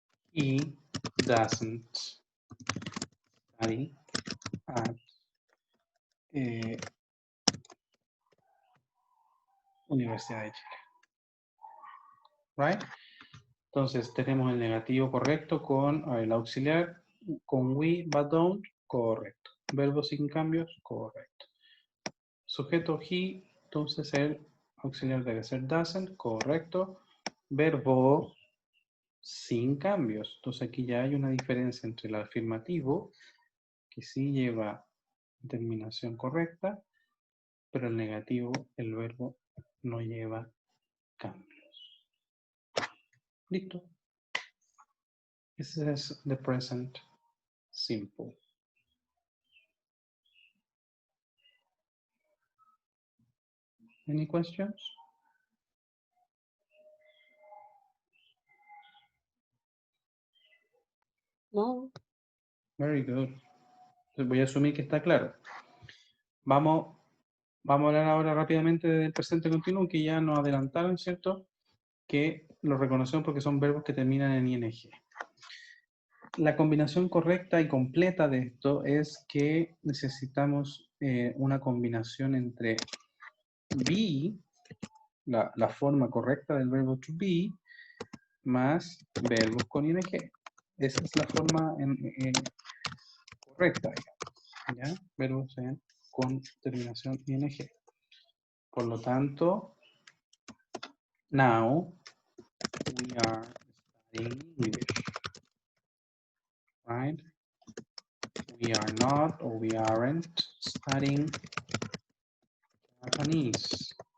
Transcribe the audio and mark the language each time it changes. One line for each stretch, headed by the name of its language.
English: He doesn't study at Universidad de Chile. Right?
Spanish: Entonces tenemos el negativo correcto con el auxiliar, con we,
English: but don't,
Spanish: correcto. Verbo sin cambios, correcto. Sujeto he, entonces el auxiliar debe ser doesn't, correcto. Verbo sin cambios. Entonces aquí ya hay una diferencia entre el afirmativo, que sí lleva terminación correcta, pero el negativo, el verbo, no lleva cambios. Listo.
English: This is the present simple. Any questions? No. Very good.
Spanish: Entonces voy a asumir que está claro. Vamos a hablar ahora rápidamente del presente continuo, que ya nos adelantaron, ¿cierto? Que lo reconocemos porque son verbos que terminan en ing. La combinación correcta y completa de esto es que necesitamos una combinación entre be, la forma correcta del verbo to be, más verbos con ing. Esa es la forma correcta, ¿ya? Verbos con terminación ing. Por lo tanto,
English: now we are studying English, right? We are not or we aren't studying Japanese.